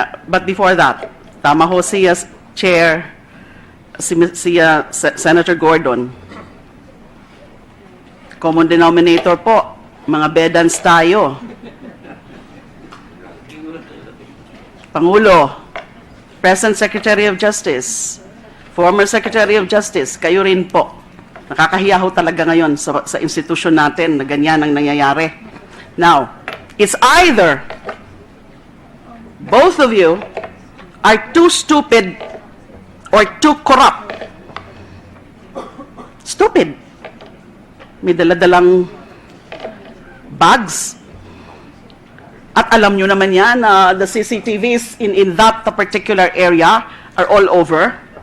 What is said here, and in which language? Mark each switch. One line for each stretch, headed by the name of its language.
English: But before that,
Filipino: tama ho siya, Chair, Senator Gordon. Common denominator po, mga bedans tayo. Pangulo, Present Secretary of Justice, former Secretary of Justice, kayo rin po. Nakakahiya ho talaga ngayon sa institusyon natin na ganyan ang nangyayari.
English: Now, it's either both of you are too stupid or too corrupt. Stupid.
Filipino: May daladalang bags. At alam nyo naman yan,
English: the CCTVs in that particular area are all over.